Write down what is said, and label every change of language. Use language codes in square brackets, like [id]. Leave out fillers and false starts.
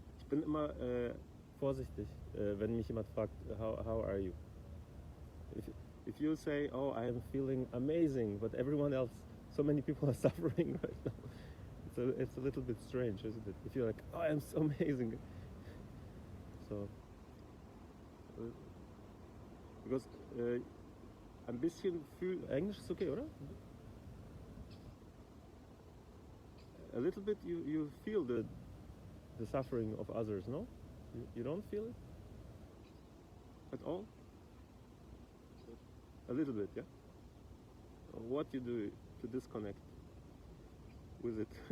[de] bin immer vorsichtig, wenn mich jemand fragt, [en] how are you? If you say, oh, I am feeling amazing, but everyone else, so many people are suffering right now, it's a little bit strange, isn't it? If you're like, oh, I'm so amazing. So, because [de] ein bisschen Englisch ist okay, oder? [en] A little bit you feel the suffering of others, no? You don't feel it at all? A little bit, yeah? What you do to disconnect with it?